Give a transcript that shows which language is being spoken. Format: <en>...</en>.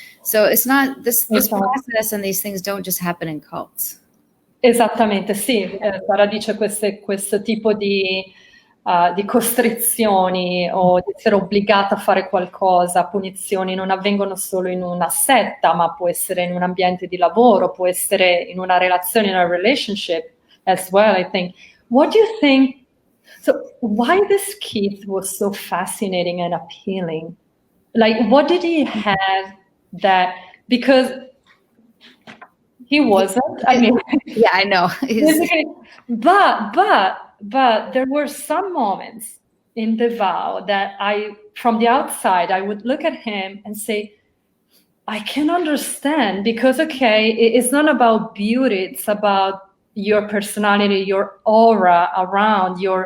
<en>So it's not this process, and these things don't just happen in cults.</en> <it>Esattamente, sì. Sara dice questo tipo di costrizioni o di essere obbligata a fare qualcosa, punizioni, non avvengono solo in una setta, ma può essere in un ambiente di lavoro, può essere in una relazione,</it> <en>in a relationship as well, I think. What do you think? So why this Keith was so fascinating and appealing? Like, what did he have that, because he wasn't, I mean. Yeah, I know. But there were some moments in the vow that from the outside, I would look at him and say, I can understand, because, okay, it's not about beauty, it's about your personality, your aura around,</en>